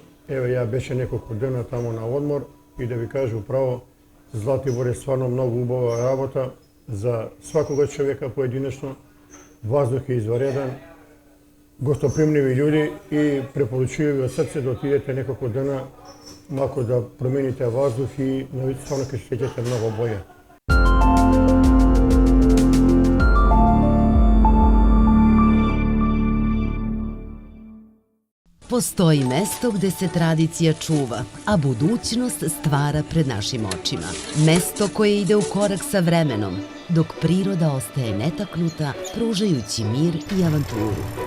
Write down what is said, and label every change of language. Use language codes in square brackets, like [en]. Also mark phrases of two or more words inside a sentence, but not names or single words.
[mk] Еве, ја беше неколку дена тамо на одмор и да ви кажу право, Златибор е стварно многу убава работа за свакога човека поединечно. Воздух е извареден, гостопримливи луѓе и препорачувам од срце да отидете неколку дена, мако да промените воздух и стварно ќе се сеќате многу боље. [sr] Postoji mesto gde se tradicija čuva, a budućnost stvara pred našim očima. Mesto koje ide u korak sa vremenom, dok priroda ostaje netaknuta, pružajući mir i avanturu.